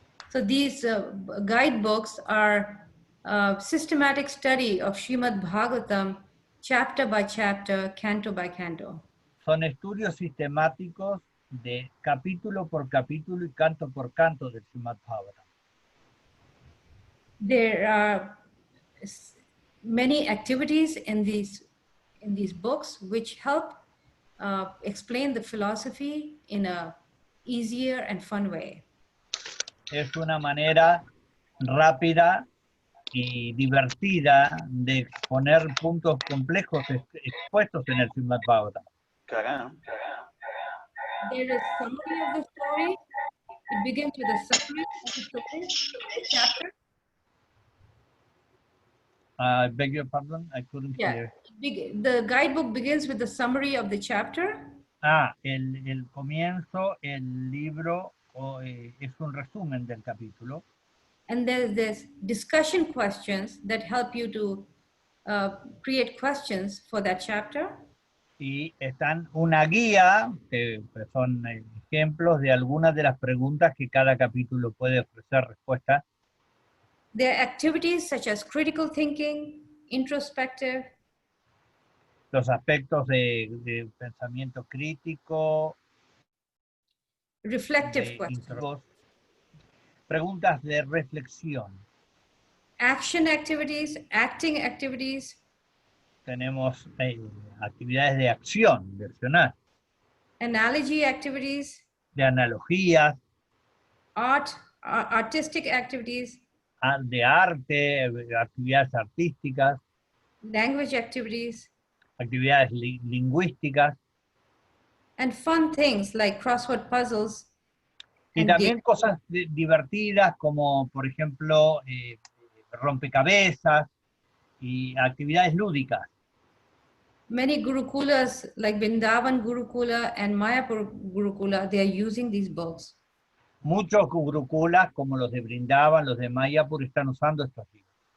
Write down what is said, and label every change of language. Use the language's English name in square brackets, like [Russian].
[English] So these guidebooks are systematic study of Srimad-bhagavatam, chapter by chapter, canto by canto. [Spanish] Son estudios sistemáticos de capítulo por capítulo y canto por canto del Srimad-bhagavatam. [English] There are many activities in these books which help explain the philosophy in a easier and fun way. [Spanish] Es una manera rápida y divertida de exponer puntos complejos expuestos en el Srimad-bhagavatam. [English] There is summary of the story. It begins with a summary of the story, the chapter. I beg your pardon, I couldn't hear. The guidebook begins with the summary of the chapter. [Spanish] El comienzo, el libro es un resumen del capítulo. [English] And there's this discussion questions that help you to create questions for that chapter. [Spanish] Y están una guía, que son ejemplos de algunas de las preguntas que cada capítulo puede ofrecer respuesta. [English] There are activities such as critical thinking, introspective. [Spanish] Los aspectos de pensamiento crítico. [English] Reflective questions. [Spanish] Preguntas de reflexión. [English] Action activities, acting activities. [Spanish] Tenemos actividades de acción, de accionar. [English] Analogy activities. [Spanish] De analogías. [English] Artistic activities. [Spanish] De arte, actividades artísticas. [English] Language activities. [Spanish] Actividades lingüísticas. [English] And fun things like crossword puzzles. [Spanish] Y también cosas divertidas como, por ejemplo, rompecabezas y actividades lúdicas. [English] Many Gurukulas, like Vrindavan Gurukula and Mayapur Gurukula, they are using these books. [Spanish] Muchos gurukulas, como los de Vrindavan, los de Mayapur, están usando estos libros.